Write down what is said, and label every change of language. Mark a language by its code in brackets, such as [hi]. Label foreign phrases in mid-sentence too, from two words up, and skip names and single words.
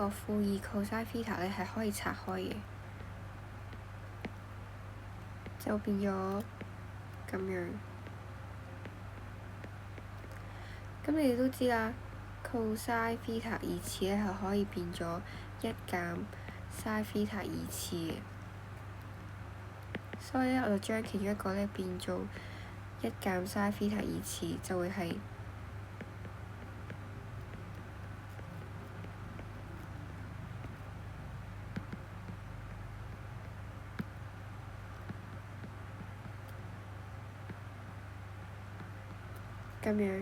[yue] 個負2 [en] cosine theta [yue] 咧係可以拆開嘅，就變咗咁樣。咁你哋都知啦 ， [en] cosine theta [yue] 二次咧係可以變咗1減 [en] sin theta [yue] 二次嘅，所以咧我就將其中一個咧變做1減 [en] sin theta [yue] 二次，就會係咁樣。